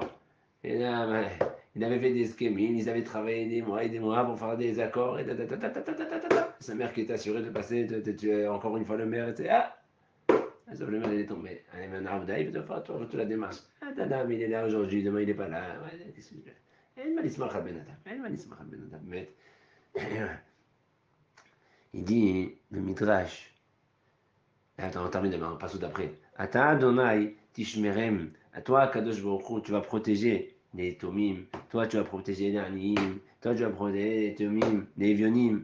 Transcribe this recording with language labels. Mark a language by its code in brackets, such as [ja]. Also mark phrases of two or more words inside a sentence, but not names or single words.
[fr] Et là, ben, ils avaient fait des scheming, ils avaient travaillé des mois et des mois pour faire des accords. Et sa mère qui était assurée de passer, de tuer encore une fois le maire, était sauf le maire il est tombé. Allez, maintenant, il faut faire toute la démarche. Ah, Tadam, il est là aujourd'hui, demain il n'est pas là. Qu'est-ce que je fais? [he] אין מה לשמוח על בן אדם, אין מה לשמוח על בן אדם, באמת. [fr] Il dit, le Midrash, attends, on termine demain, on passe au d'après. [he] אתה ה', תשמרם, [fr] à toi, Kadosh Baruch Hu, tu vas protéger les Tomim, toi, tu vas protéger les Aniim, toi, tu vas protéger les Tomim, les Evionim.